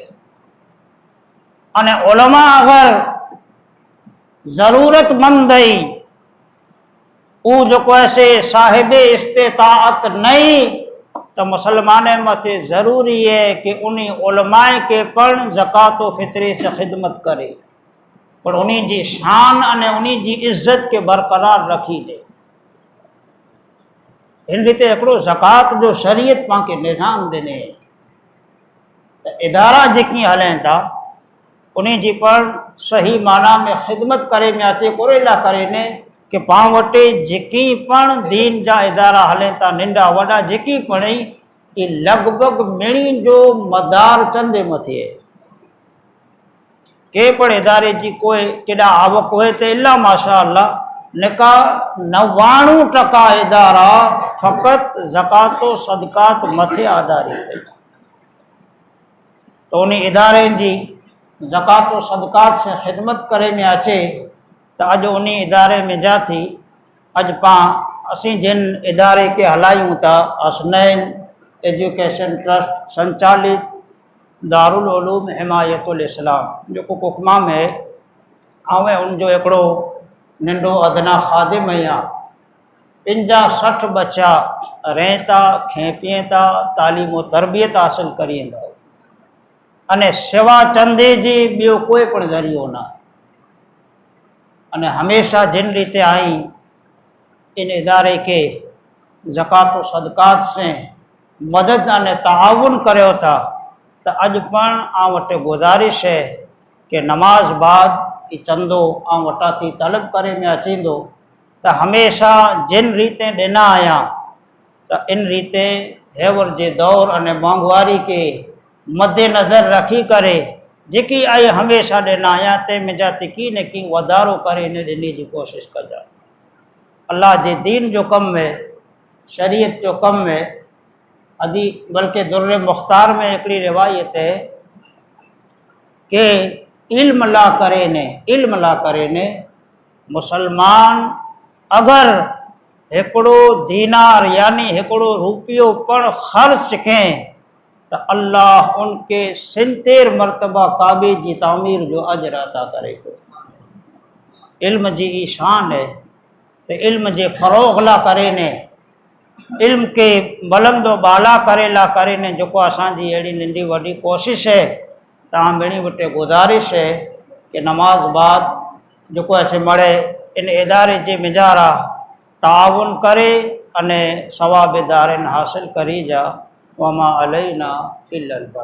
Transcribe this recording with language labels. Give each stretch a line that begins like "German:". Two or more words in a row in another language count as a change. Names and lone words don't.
Kachhi: अने उलमा अगर जरूरतमंद है वो जो ऐसे साहिब इस्तेताअत नहीं तो मुसलमान मथे जरूरी है कि उन्हीं उलमाए के पण ज़कात व फितरे से खिदमत करे पर उन्हीं जी शान अने उन्हीं जी इज्जत के बरकरार रखी दे। इन रीते एकड़ो ज़कात जो शरीयत पाके निज़ाम दिने तो इदारा जेकी हलें था उन्हीं जी पर सही माना में खिदमत करे में अचे कोरेला करे ने कि पाण वटे जेकी पण दीन जा इदारा हलें था नंढा वॾा जेकी पण ये लगभग मिणी जो मदार चंदे मथे है। के पण इदारे जी कोई केॾा आवक हुए तो
Arabic: إلا ما شاء الله
Kachhi: निका 99% इदारा फ़कत ज़कातो सदकात मथे आधारित है। तो उन इदारे जी ज़कात व सदकात से खिदमत करे में अचे तो अज उन इदारे में जा थी अज पा असी जिन इदारे के हलायूं था हसनैन एजुकेशन ट्रस्ट संचालित दारुल उलूम हिमायतुल इस्लाम जो कुकमा में आवे उनजो एकड़ो नंढो अदना खादिम या इन जा 60 बच्चा रहें था खे पिए था तालीम व तरबियत हासिल करींदा अने सेवा चंदे जी बियो कोई पण ज़रियो ना अने हमेशा जिन रीते आई इन इदारे के ज़कात व सदकात से मदद अने ताउन करो था तो अज पण आ वटे गुजारिश है कि नमाज बाद ई चंदो आ वटा थी तलब करे में अचींदो तो हमेशा जिन रीते ॾिना आया तो इन रीते हेवर जे दौर अने मोंघवारी के मद्देनज़र रखी करे जेकी आई हमेशा ॾिना आया ते मुंहिंजा की न की वधारो करे इन ॾिनी जी कोशिश कजा। अल्लाह जे दीन जो कम में शरीयत जो कम में अदी बल्कि दुर्र मुख्तार में एकड़ी रिवायत है कि इल्म ला करे ने मुसलमान अगर एकड़ो दीनार यानी एकड़ो रुपयो पण खर्च कें तो अल्लाह उनके 70 मरतबा काबे की तामीर जो अजर अता करे तो। इल्म जी ई शान है तो इल्म जे फरोग ला करे ने इल्म के बुलंदो बाला करे ला करे ने जो असांजी अड़ी नंढी वडी कोशिश है तहां ॿिनी वटे गुजारिश है कि नमाज बाद जो ऐसे मड़े इन इदारे जे मिजारा ताउन करे अने सवाब दारिन हासिल करी जा
Arabic: وما علينا إلا البلاغ.